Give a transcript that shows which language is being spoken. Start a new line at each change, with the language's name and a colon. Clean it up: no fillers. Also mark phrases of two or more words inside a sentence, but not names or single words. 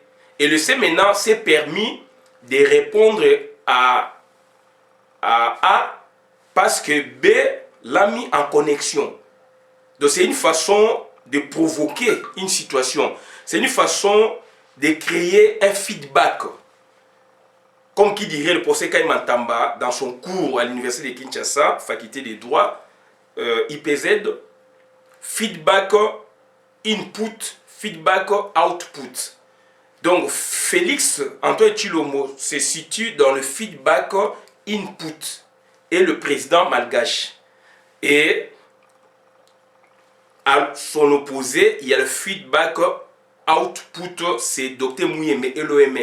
French: Et le C maintenant s'est permis de répondre à A parce que B l'a mis en connexion. Donc c'est une façon de provoquer une situation. C'est une façon de créer un feedback. Comme qui dirait le professeur Kaimantamba dans son cours à l'université de Kinshasa, faculté des droits,
English: IPZ, feedback input, feedback output.
French: Donc, Félix Antoine Tshilombo se situe dans le
English: feedback input
French: et le président malgache. Et à son opposé, il y a le
English: feedback output,
French: c'est Dr Mouyembe et l'OMS.